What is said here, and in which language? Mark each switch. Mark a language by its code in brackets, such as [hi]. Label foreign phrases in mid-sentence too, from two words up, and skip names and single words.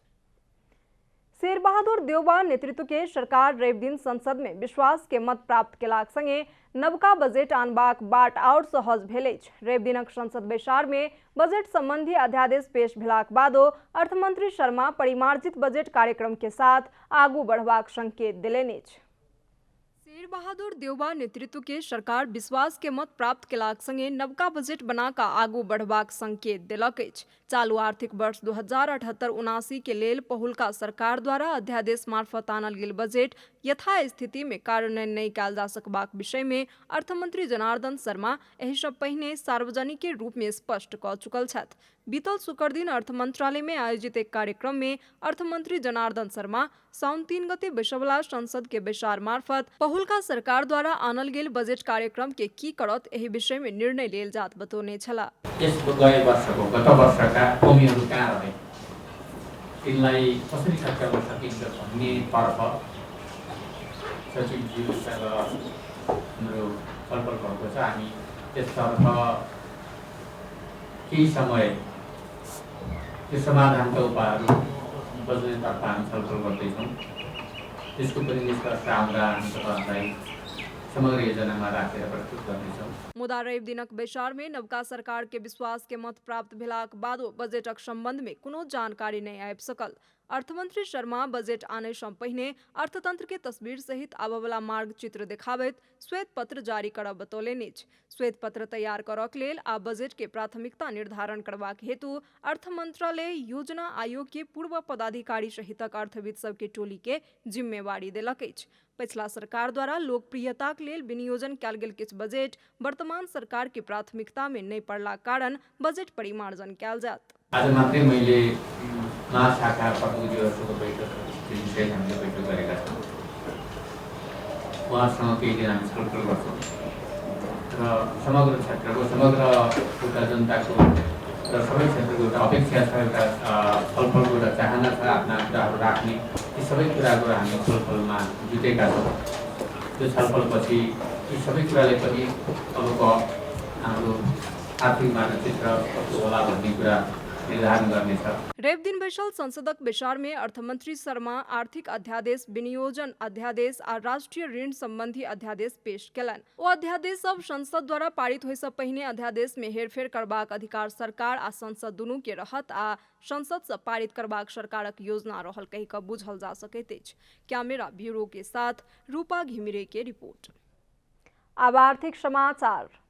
[mai] शेर बहादुर देउबा नेतृत्व के सरकार रवि दिन संसद में विश्वास के मत प्राप्त केलाक संगे नवका बजट आनबाक बाट आओर सहज भेल अछि। रवि दिनक संसद बैसार में बजट संबंधी अध्यादेश पेश भेलाक बादो अर्थमंत्री शर्मा परिमार्जित बजट कार्यक्रम के साथ आगू बढ़बाक संकेत देलनि अछि। शेर बहादुर देउबा नेतृत्व के सरकार विश्वास के मत प्राप्त केलाक संगे नवका बजट बना कऽ आगू बढ़बाक संकेत देलक अछि। चालू आर्थिक वर्ष 2078-79 के लेल पहिलुका सरकार द्वारा अध्यादेश मार्फत आनल गेल बजट यथास्थिति में कार्यान्वयन नहीं कयल जा सकबाक विषय में अर्थमंत्री जनार्दन शर्मा एहि सँ पहिने सार्वजनिक रूप में स्पष्ट कऽ चुकल छथि। बीतल शुक्र दिन अर्थ मंत्रालय में आयोजित एक कार्यक्रम में अर्थमंत्री जनार्दन शर्मा साउन 3 गते बैसवला संसद के बैसार मार्फत पहिलुका सरकार द्वारा आनल गेल बजट कार्यक्रम के की करत एहि विषय में निर्णय लेल जात बतौने छला। [ne] गत वर्षका कमीहरू कहाँ रहे तिनलाई कसरी सच्याउन सकिन्छ भन्नेतर्फ सचिवज्यूसँग हाम्रो छलफल भएको छ। हामी त्यसतर्फ केही समय त्यो समाधानका उपायहरू बजटतर्फ हामी छलफल गर्दैछौँ। त्यसको पनि निष्कर्ष आउँदा हामी तपाईँहरूलाई समग्र योजनामा राखेर प्रस्तुत गर्नेछौँ। [mai] मुदा रवि दिनक बैसार में नवका सरकार के विश्वास के मत प्राप्त भेलाक बादो बजटक संबंध में कोनो जानकारी नहीं आबि सकल। अर्थमंत्री शर्मा बजट आने सँ पहिने अर्थतंत्र के तस्वीर सहित आबयवला मार्ग चित्र देखाबैत श्वेत पत्र जारी करब बतौलनि अछि। श्वेत पत्र तैयार करक लेल आ बजट के प्राथमिकता निर्धारण करबाक हेतु अर्थ मंत्रालय योजना आयोग के पूर्व पदाधिकारी सहितक अर्थविद सब के टोली के जिम्मेवारी देलक अछि। पिछला सरकार द्वारा लोकप्रियता के लेल विनियोजन कयल गेल किछु बजट वर्तमान सरकार के प्राथमिकता में नहीं पड़ला कारण बजट परिमार्जन कयल जात। [ne] आज मात्रै मैले महाशाखा प्रतिनिधिहरूको बैठक हामीले बैठक गरेका छौँ। उहाँसँग केही दिन हामी छलफल गर्छौँ र समग्र क्षेत्रको समग्र एउटा जनताको र सबै क्षेत्रको एउटा अपेक्षा छ, एउटा छलफलको एउटा चाहना छ, आफ्ना कुराहरू राख्ने यी सबै कुराको हामी छलफलमा जुटेका छौँ। त्यो छलफलपछि यी सबै कुराले पनि अबको हाम्रो आर्थिक मानचित्र कस्तो होला भन्ने कुरा निर्धारण गर्नेछ। [mai] रवि दिन बैसल संसदक बैसार में अर्थमंत्री शर्मा आर्थिक अध्यादेश, विनियोजन अध्यादेश आ राष्ट्रीय ऋण संबंधी अध्यादेश पेश केलनि। ओ अध्यादेश सब संसद द्वारा पारित होय सँ पहिने अध्यादेश में हेरफेर करबाक अधिकार सरकार आ संसद दुनू के रहत आ संसद से पारित करबाक सरकारक योजना रहल कहि कऽ बुझल जा सकैत अछि। कैमरा ब्यूरो के साथ रूपा घिमिरे के रिपोर्ट। अब आर्थिक समाचार।